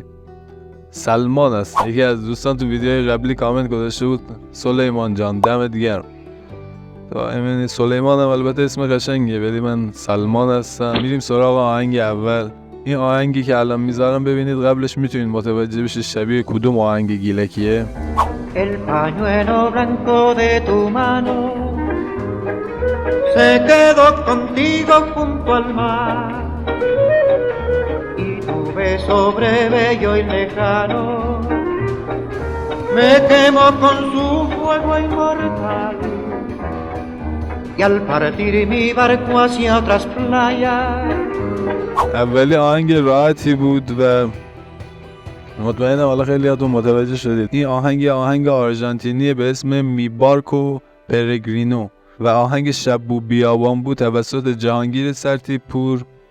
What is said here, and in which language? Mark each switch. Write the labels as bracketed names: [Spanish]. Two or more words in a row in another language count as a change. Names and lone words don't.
[Persian] سلمان است، یکی از دوستان تو ویدیوی قبلی کامنت گذاشته بود سلیمان جان دمت گرم. تا امین سلیمان هم البته اسم قشنگیه ولی من سلمان هستم. میریم سراغ آهنگ اول. این آهنگی که الان میذارم ببینید قبلش میتونید متوجه بشید شبیه کدوم آهنگ گیلکیه. [Spanish] El pañuelo blanco de tu mano se quedó contigo junto al mar y tu beso breve y lejano me quemó con su fuego inmortal y al partir mi barco hacia otras playas. [Persian] اولی آهنگ راحتی بود و مطمئنم حالا خیلیاتون متوجه شدید. این آهنگ آرژانتینی به اسم می بارکو پرگرینو و آهنگ شب بو بیابان بود توسط جهانگیر سرتیپور.